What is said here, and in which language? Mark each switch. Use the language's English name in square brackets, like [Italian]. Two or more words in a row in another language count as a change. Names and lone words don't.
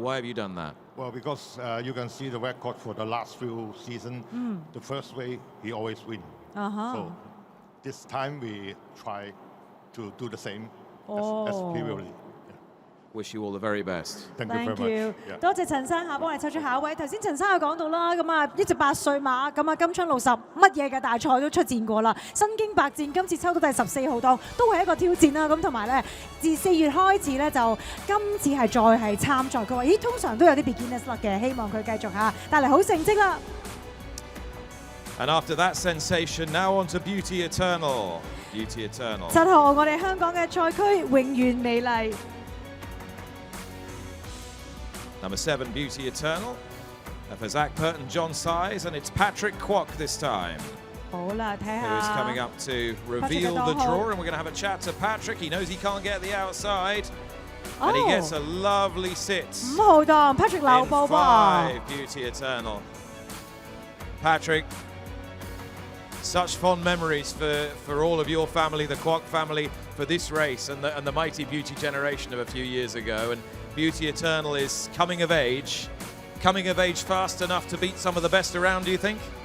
[English] Why have you done that? Well, because you can see the record for the last few seasons. The first way, he always wins. So this time we try to do the same as previously. Wish you all the very best. Thank you Thank very you. much. Yeah. [Cantonese] 多謝陳生嚇，幫我哋抽出下一位。頭先陳生有講到啦，咁一隻8歲馬，咁金槍60乜嘢嘅大賽都出戰過啦。身經百戰，今次抽到第14號檔，都係一個挑戰啦。咁同埋咧，自4月開始咧，就今次係再係參賽。佢話：咦，通常都有啲 [English] beginners luck [Cantonese] 嘅，希望佢繼續帶嚟好成績啦。 [English] And after that sensation, now on to Beauty Eternal. Beauty Eternal. [Cantonese] 7 號我哋香港嘅賽區永遠美麗。 [English] Number 7, Beauty Eternal. For Zach Pert and John Size, and it's Patrick Kwok this time. [Cantonese] 好啦，睇 [English] Who is [Cantonese] 下 [English] coming up to reveal the draw, and we're going to have a chat to Patrick. He knows he can't get the outside, and he gets a lovely sit. [Cantonese] 5 號檔 Patrick 留步 [English] in [Cantonese] 噃。 [English] 5, Beauty Eternal. Patrick, such fond memories for all of your family, the Kwok family, for this race and the mighty Beauty generation of a few years ago. And Beauty Eternal is coming of age fast enough to beat some of the best around, do you think?